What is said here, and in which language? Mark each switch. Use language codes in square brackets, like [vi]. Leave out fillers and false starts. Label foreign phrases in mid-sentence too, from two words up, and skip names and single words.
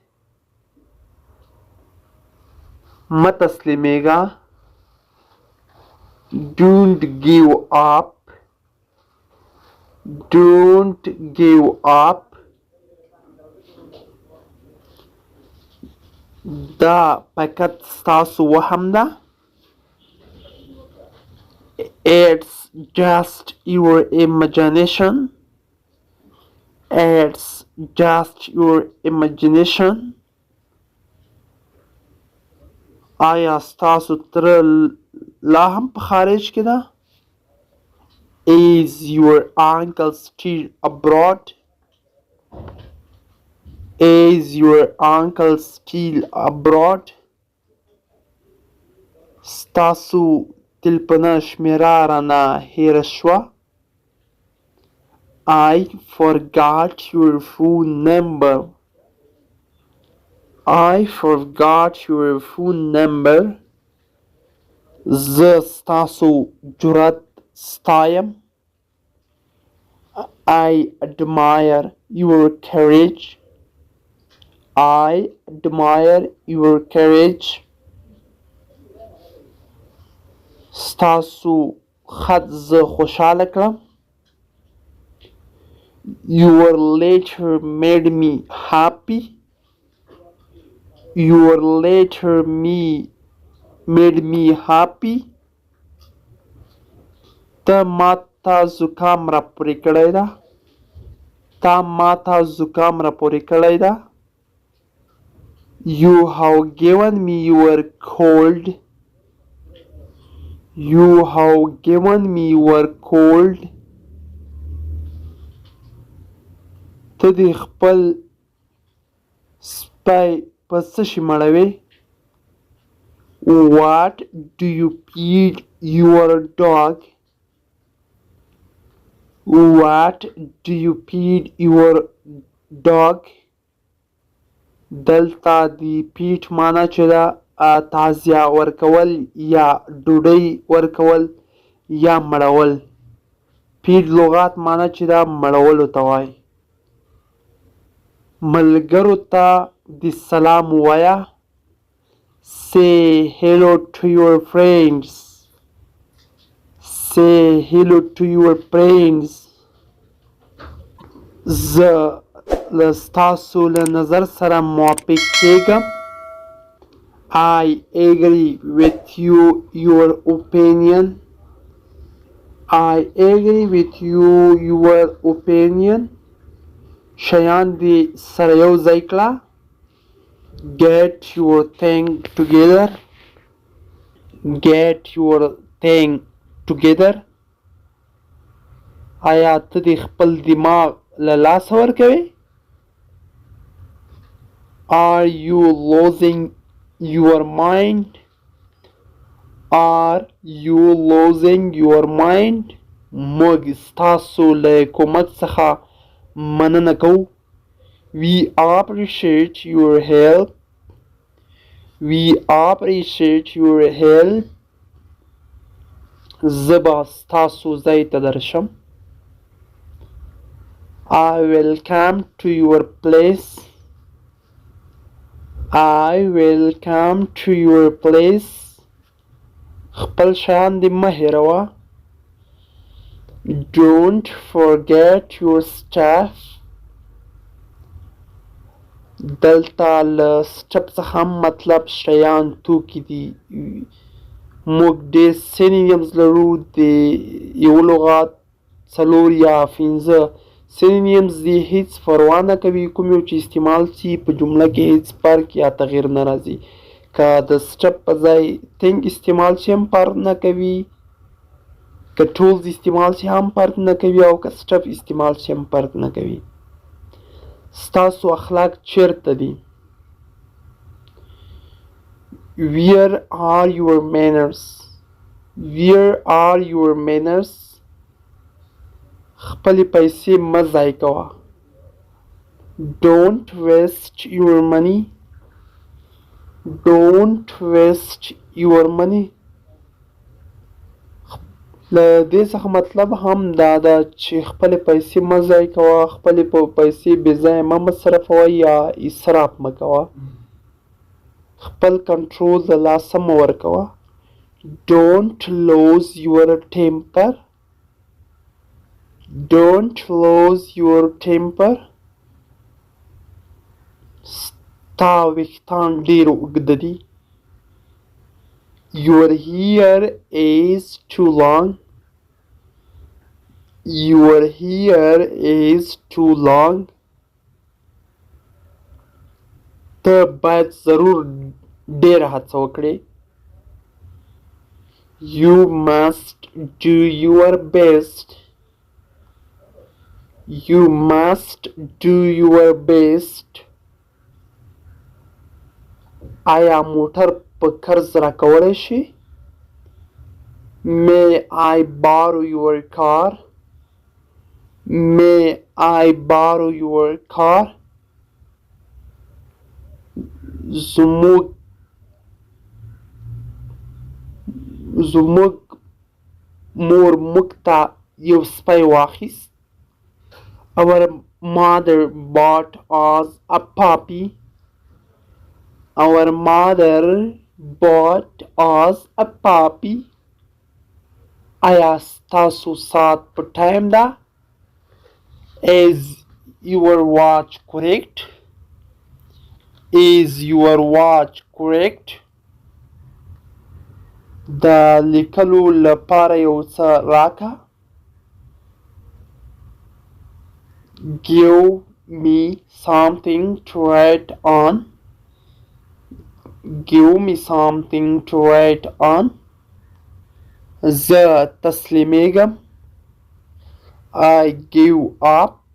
[ps] مه تسلیمیږه. [en] Don't give up. Don't give up. [ps] دا فقط ستاسو وهم ده. [en] It's just your imagination. It's just your imagination. [ps] آیا ستاسو تره لا هم په خارج کې ده؟ [en] Is your uncle still abroad? Is your uncle still abroad? [ps] ستاسو تلپنه شمیره رانه هیره شوه. [en] I forgot your phone number. I forgot your phone number. [ps] زه ستاسو جرأت ستایم. [en] I admire your courage. I admire your courage. [ps] ستاسو خط زه خوشحاله کړم. [en] Your letter made me happy. Your letter made me happy. [ps] ته ما ته زکام را پورې کړی ده. تا ما ته زکام را پورې کړی ده. [en] You have given me your cold. You have given me your cold. [ps] ته دې خپل سپی په څه شي مړوې؟ [en] What do you feed your dog? What do you feed your dog? [ps] دلته د پیټ معنا چې ده تغذیه ورکول یا ډوډۍ ورکول یا مړول. پیټ لغات معنا چې ده مړولو ته وایي. ملګرو ته د سلام ووایه. [en] Say hello to your friends. Say hello to your friends. [ps] زه له ستاسو له نظر سره موافق کیږم. [en] I agree with you your opinion. I agree with you your opinion. [ps] شیان دې سره یو ځای کړه. [en] Get your thing together. Get your thing together. [ps] آیا ته دې خپل دماغ له لاسه ورکوې؟ [en] Are you losing your mind? Are you losing your mind? [ps] موږ ستاسو له کومک څخه مننه کوو. [en] We appreciate your help. We appreciate your help. [ps] زه به ستاسو ځای ته درشم. [en] I will come to your place. I will come to your place. [ps] خپل شیان دې مه هېروه. [en] Don't forget your stuff. [ps] دلته له سټپ څخه هم مطلب شیان توکي دي. موږ ډېر سینونیمز لرو. د یو لغات 4 یا 5 سینونیمز دي. هیڅ پروا نه کوي کوم یو چې استعمال شي په جمله کې هیڅ فرق یا تغییر نه راځي. که د سټپ په ځای تینګ استعمال شي هم فرق نه کوي. که ټولز استعمال شي هم فرق نه کوي. او که سټپ استعمال شي هم فرق نه کوي. ستاسو اخلاق چیرته دي؟ [en] Where are your manners? Where are your manners? [ps] خپلې پیسې مه ضایع کوه. [en] Don't waste your money. Don't waste your money. [ps] له دې څخه مطلب هم دا ده چې خپلې پیسې مه ضایع کوه، خپلې پیسې بې ځایه مه مصرفوه یا اسراف مه کوه. خپل کنټرول د لاسه مه ورکوه. [en] Don't lose your temper. Don't lose your temper. [ps] ستا ویښتان ډېر اوږده دي. [en] Your hair is too long. Your hair is too long. [ps] ته باید ضرور ډېره هڅه وکړې. [en] You must do your best. You must do your best. [ps] آیا موټر په قرض راکولی شي؟ [en] May I borrow your car? May I borrow your car? [ps] زموږ مور موږ ته یو سپی واخیست. [en] Our mother bought us a puppy. Our mother bought us a puppy. [ps] آیا ستاسو ساعت په ټایم ده؟ [en] Is your watch correct? Is your watch correct? [ps] د لیکلو لپاره یو څه راکه. [en] Give me something to write on. Give me something to write on. [ps] زه تسلیمیږم. [en] I give up.